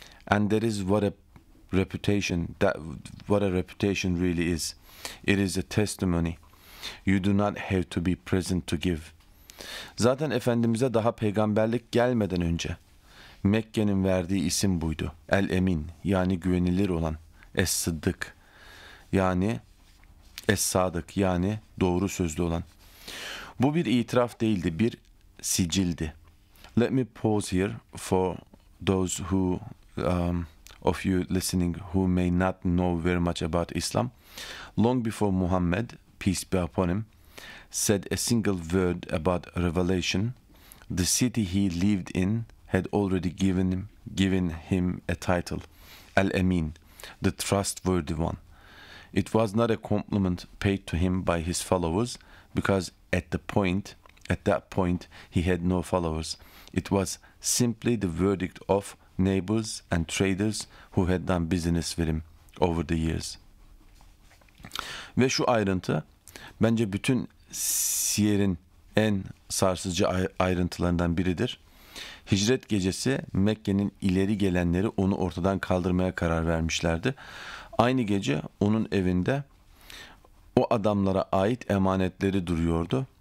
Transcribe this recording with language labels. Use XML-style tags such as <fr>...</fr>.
<en>And that is what a reputation really is. It is a testimony. You do not have to be present to give.</en> <tr>Zaten Efendimiz'e daha peygamberlik gelmeden önce Mekke'nin verdiği isim buydu. El-Emin, yani güvenilir olan. Es-Sıddık, yani Es-Sadık, yani doğru sözlü olan. Bu bir itiraf değildi, bir sicildi.</tr> <en>Let me pause here for those who of you listening who may not know very much about Islam. Long before Muhammad, peace be upon him, said a single word about Revelation. The city he lived in had already given him a title, Al-Amin, the trustworthy one. It was not a compliment paid to him by his followers, because at that point he had no followers. It was simply the verdict of neighbors and traders who had done business with him over the years.</en> <tr>Ve şu ayrıntı bence bütün siyerin en sarsıcı ayrıntılarından biridir. Hicret gecesi Mekke'nin ileri gelenleri onu ortadan kaldırmaya karar vermişlerdi. Aynı gece onun evinde o adamlara ait emanetleri duruyordu.</tr>